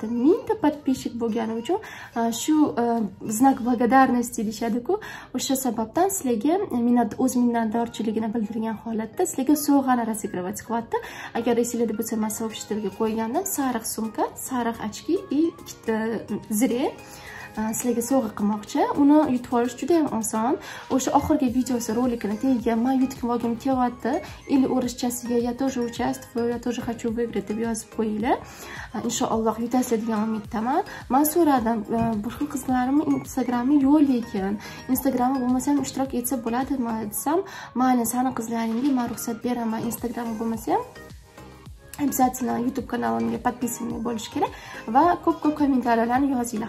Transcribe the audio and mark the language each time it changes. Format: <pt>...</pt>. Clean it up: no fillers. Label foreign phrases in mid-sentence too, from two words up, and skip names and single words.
<uz>1000 ta podpishchik bo'lgani uchun shu</uz> <ru>знак благодарности</ru> <uz>deyshadi-ku, o'sha sababdan sizlarga o'z minnatdorchiligini bildirgan holatda sizlarga sovg'ani разыгрывать qilyapti. Agar esinglarda bo'lsa, men so'fishtirga qo'ygandim, sariq sumka, sariq ochki va ikkita zire sizlarga sovg'a qilmoqchi. Uni yutib olish juda ham oson. O'sha oxirgi videosi rolikini tagiga men yutib olgim kelyapti.</uz> <ru>Или o'rischasiga "Я тоже участвую, я тоже хочу выиграть"</ru> <uz>deb yozib qo'yinglar. Inshaalloh yutasizlar degan umiddaman. Men so'radim, boshqa qizlarimni Instagrami yo'q, lekin Instagrami bo'lmasa ham ishtirok etsa bo'ladimi desam, "Mayli, seni qizlaringga men ruxsat beraman, Instagrami bo'lmasa ham обязательно YouTube kanalimga podpisanlik bo'lish kerak va ko'p-ko'p kommentariyalarni yozinglar.</uz>